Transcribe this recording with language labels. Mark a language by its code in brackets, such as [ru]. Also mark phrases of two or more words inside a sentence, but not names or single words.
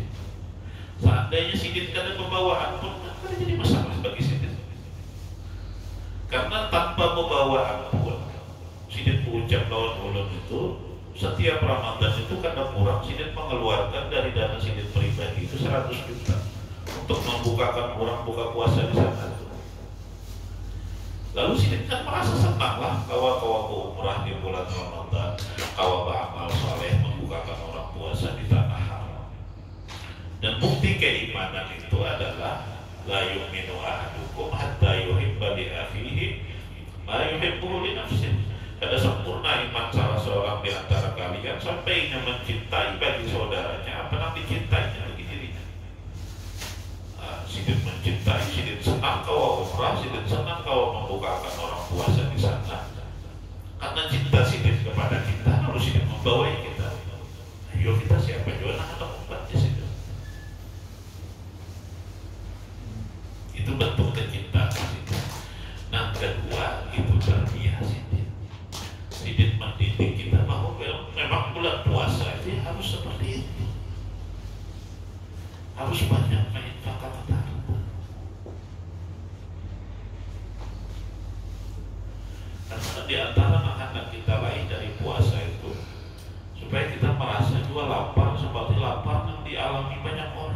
[bjn] Seandainya Sidin kada pembawaan pun kada jadi masalah bagi Sidin, karena tanpa pembawaan pun Sidin mengucap lawan ulun itu setiap Ramadan itu kada kurang Sidin mengeluarkan dari dana Sidin pribadi itu 100 juta untuk membukakan orang buka puasa di sana. Lalu Sidin kan merasa senang lah kawa-kawa umrah di bulan Ramadan, kawa beramal saleh membukakan orang puasa di tanah haram. [id] Dan bukti keimanan itu adalah [ar] لا يؤمن أحدكم حتى يحب لأخيه ما يحب لنفسه. [id] Ada sempurna iman salah seorang di antara kalian sampai ia mencintai bagi saudaranya apa yang dicintainya bagi dirinya. [bjn] Sidin mencintai, Sidin senang kau umrah, Sidin senang kau membukakan orang puasa di sana. Karena cinta Sidin kepada kita, lalu Sidin membawai kita. Ayo kita siapa juga nak ada umatnya Sidin. Itu bentuk kecintaan Sidin. Nah kedua itu tarbiyah Sidin. Sidin mendidik kita bahwa memang bulan puasa itu harus seperti itu. [id] harus banyak menginfakkan harta. Karena di antara makanan kita lain dari puasa itu supaya kita merasa juga lapar seperti lapar yang dialami banyak orang.